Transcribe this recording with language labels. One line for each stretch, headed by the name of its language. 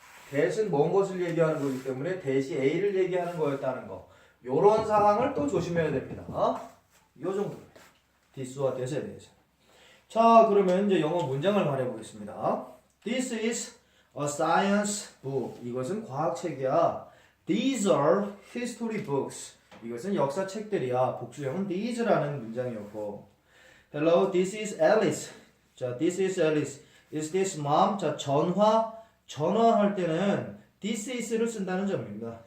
Korean: that은 먼 것을 얘기하는 거기 때문에 that이 A를 얘기하는 거였다는 거. 요런 상황을 또 조심해야 됩니다. 요 정도입니다. this와 that에 대해서. 자, 그러면 이제 영어 문장을 말해보겠습니다.
English: This is a science book.
Korean: 이것은 과학책이야.
English: These are history books.
Korean: 이것은 역사책들이야. 복수형은 these라는 문장이었고.
English: Hello, this is Alice. 자, this is Alice. Is this mom?
Korean: 자, 전화할 때는 this is를 쓴다는 점입니다.